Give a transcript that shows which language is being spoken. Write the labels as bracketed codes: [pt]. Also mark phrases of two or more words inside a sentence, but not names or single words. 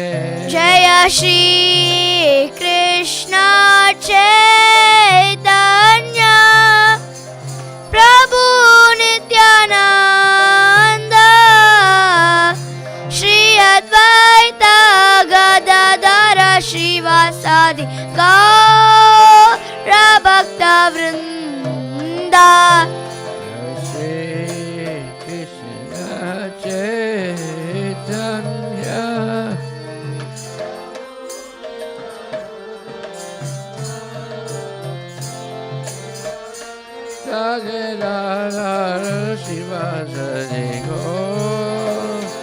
[gu] જય શ્રી કૃષ્ણ ચૈતન્ય પ્રભુ નિત્યાનંદ શ્રી અદ્વૈત ગદાધર શ્રીવાસાદિ ગૌર ભક્ત Vrinda. Shri Krishna Chaitanya Radhe Radha Shivasari Gaur